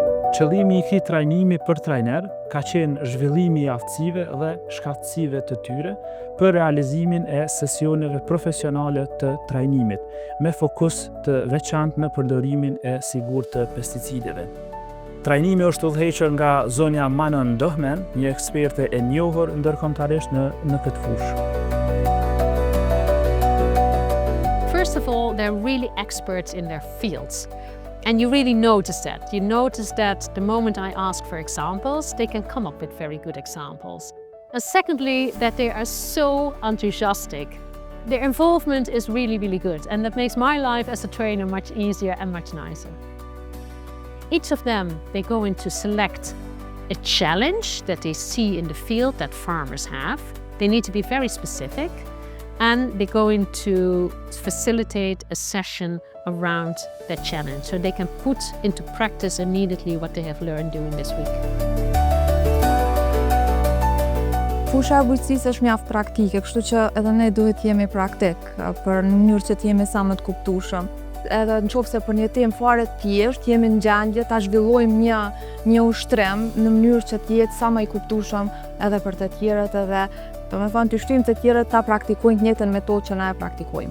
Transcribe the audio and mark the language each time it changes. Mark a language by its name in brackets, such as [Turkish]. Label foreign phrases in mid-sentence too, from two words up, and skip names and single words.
[Albanian] Qëllimi i këtij trajnimi për trajner ka qenë zhvillimi i aftësive dhe shkatësive të tyre për realizimin e sesioneve profesionale të trajnimit, me fokus të veçantë në përdorimin e sigurt të pesticideve. Trajnimi është udhëhequr nga zonja Manon Dohmen, një eksperte e njohur ndërkombëtarisht në këtë fushë. [English] First of all, they're really experts in their fields. And you really notice that. You notice that the moment I ask for examples, they can come up with very good examples. And secondly, that they are so enthusiastic. Their involvement is really, really good. And that makes my life as a trainer much easier and much nicer. Each of them, they go in to select a challenge that they see in the field that farmers have. They need to be very specific. And they go in to facilitate a session around that challenge, so they can put into practice immediately what they have learned during this week. [Albanian] Fusha e bujqësisë është mjaft praktike, kështu që edhe ne duhet jemi praktik për në mënyrë që t'jemi sa më të kuptueshëm. Edhe nëse për një temë fare të thjeshtë jemi në gjendje ta zhvillojmë një ushtrim në mënyrë që të jetë sa më i kuptueshëm edhe për të tjerët, edhe domethënë të shtym të tjerët ta praktikojnë të njëjtën metodë që na e praktikojmë.